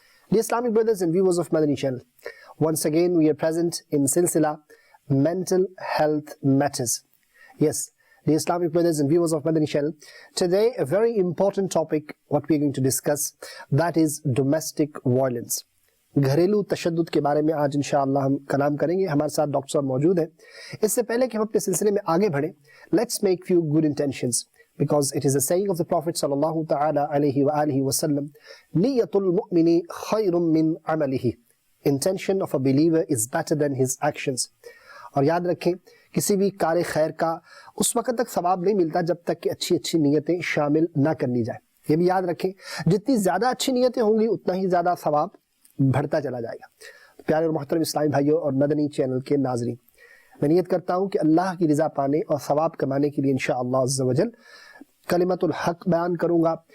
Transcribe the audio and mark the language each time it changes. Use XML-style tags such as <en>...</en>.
<en>Dear Islamic brothers and viewers of Madani Channel, once again we are present in Silsila Mental Health Matters. Yes, the Islamic brothers and viewers of Madani Channel, today a very important topic what we are going to discuss, that is domestic violence.</en> <hi>घरेलू तशद्दुद के बारे में आज इंशाअल्लाह हम कलाम करेंगे. हमारे साथ डॉक्टर साहब मौजूद हैं. इससे पहले कि हम अपने सिलसिले में आगे बढ़ें,</hi> <en>let's make few good intentions, because it is a saying of the Prophet sallallahu ta'ala alayhi wa alihi wa sallam,</en> <ar>niyatul mu'mini khayrun min amalihi.</ar> <en>Intention of a believer is better than his actions.</en> <hi>और याद रखें, किसी भी कार्य खैर का उस वक्त तक सवाब नहीं मिलता जब तक कि अच्छी अच्छी नीयतें शामिल ना करनी जाए. ये भी याद रखें, जितनी ज़्यादा अच्छी नीयतें होंगी उतना ही ज़्यादा सवाब बढ़ता चला जाएगा. तो प्यारे और मोहतरम इस्लामी भाइयों और मदनी चैनल के नाज़रीन, मैं नियत करता हूँ कि अल्लाह की रज़ा पाने और सवाब कमाने के लिए इंशाअल्लाह अज़्ज़ा वजल कलिमतुल हक बयान करूँगा.</hi>